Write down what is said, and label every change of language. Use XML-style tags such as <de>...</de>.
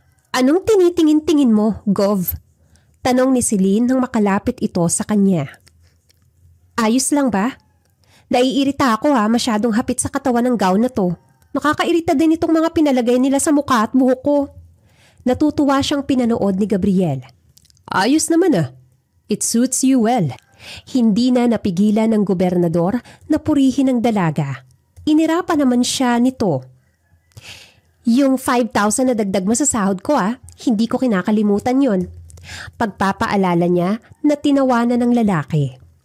<tl>Anong tinitingin-tingin mo, Gov? Tanong ni Celine nang makalapit ito sa kanya. Ayos lang ba? Naiirita ako masyadong hapit sa katawan ng gown na to. Nakakairita din itong mga pinalagay nila sa mukha at buhok ko. Natutuwa siyang pinanood ni Gabriel. Ayos naman</tl> <en>It suits you well.</en> <tl>Hindi na napigilan ng gobernador na purihin ang dalaga. Inirapan naman siya nito. Yung 5,000 na dagdag mo sa sahod ko hindi ko kinakalimutan yon. Pagpapaalala niya na tinawanan ng lalaki.</tl>